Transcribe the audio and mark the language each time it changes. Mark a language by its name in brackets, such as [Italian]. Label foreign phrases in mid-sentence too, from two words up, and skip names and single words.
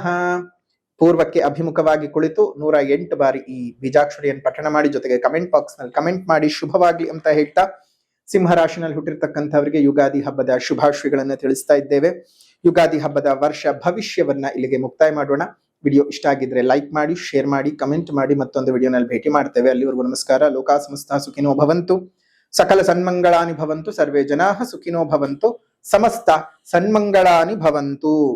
[Kannada] ಪೂರ್ವಕ್ಕೆ ಅಭಿಮುಖವಾಗಿ ಕುಳಿತು 108 ಬಾರಿ ಈ ಬೀಜಾಕ್ಷರಿಯನ್ನು ಪಠಣ ಮಾಡಿ, ಜೊತೆಗೆ [English] comment box [Kannada] ನಲ್ಲಿ ಕಮೆಂಟ್ ಮಾಡಿ ಶುಭವಾಗ್ಲಿ ಅಂತ ಹೇಳ್ತಾ, ಸಿಂಹರಾಶಿನಲ್ಲಿ ಹುಟ್ಟಿರ್ತಕ್ಕಂಥವರಿಗೆ ಯುಗಾದಿ ಹಬ್ಬದ ಶುಭಾಶಯಗಳನ್ನ ತಿಳಿಸ್ತಾ ಇದ್ದೇವೆ. ಯುಗಾದಿ ಹಬ್ಬದ ವರ್ಷ ಭವಿಷ್ಯವನ್ನ ಇಲ್ಲಿಗೆ ಮುಕ್ತಾಯ ಮಾಡೋಣ. ವಿಡಿಯೋ ಇಷ್ಟ ಆಗಿದ್ರೆ ಲೈಕ್ ಮಾಡಿ, ಶೇರ್ ಮಾಡಿ, ಕಮೆಂಟ್ ಮಾಡಿ. ಮತ್ತೊಂದು ವಿಡಿಯೋನಲ್ಲಿ ಭೇಟಿ ಮಾಡ್ತೇವೆ. ಅಲ್ಲಿವರೆಗೂ ನಮಸ್ಕಾರ. [Sanskrit] ಲೋಕಾ ಸಮಸ್ತ ಸುಖಿನೋ ಭವಂತು, ಸಕಲ ಸನ್ಮಂಗಳಾನಿ ಭವಂತು, ಸರ್ವೇ ಜನಾಃ ಸುಖಿನೋ ಭವಂತು, ಸಮಸ್ತ ಸನ್ಮಂಗಳಾನಿ ಭವಂತು.